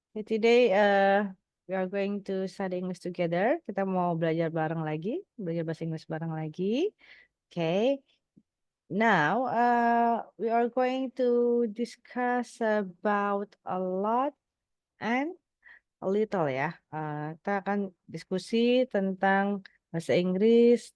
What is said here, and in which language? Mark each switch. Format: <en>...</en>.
<en>Okay, today we are going to study English together.</en> <id>Kita mau belajar bareng lagi, belajar bahasa Inggris bareng lagi. Okay.</id> <en>Now we are going to discuss about a lot and a little ya.</en> <id>Kita akan diskusi tentang bahasa Inggris.</id>